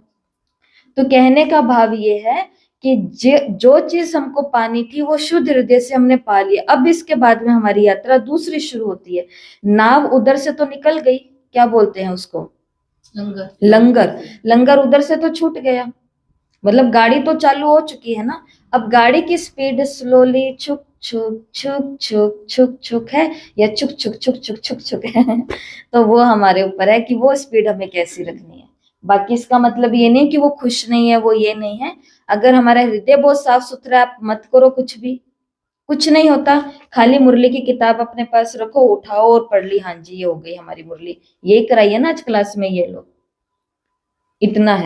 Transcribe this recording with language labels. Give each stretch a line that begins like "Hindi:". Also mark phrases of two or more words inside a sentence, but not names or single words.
Hindi: तो कहने का भाव ये है कि जो चीज हमको पानी थी वो शुद्ध हृदय से हमने पा लिया, अब इसके बाद में हमारी यात्रा दूसरी शुरू होती है। नाव उधर से तो निकल गई, क्या बोलते हैं उसको, लंगर उधर से तो छूट गया, मतलब गाड़ी तो चालू हो चुकी है ना, अब गाड़ी की स्पीड स्लोली छुक छुक छुक छुक छुक छुक है या छुक छुक छुक छुक छुक छुक है तो वो हमारे ऊपर है कि वो स्पीड हमें कैसी रखनी है। बाकी इसका मतलब ये नहीं कि वो खुश नहीं है, वो ये नहीं है। अगर हमारा हृदय बहुत साफ सुथरा है, आप मत करो कुछ भी, कुछ नहीं होता, खाली मुरली की किताब अपने पास रखो, उठाओ और पढ़ ली, हाँ जी ये हो गई हमारी मुरली, यही कराई है ना आज क्लास में ये लोग, इतना है।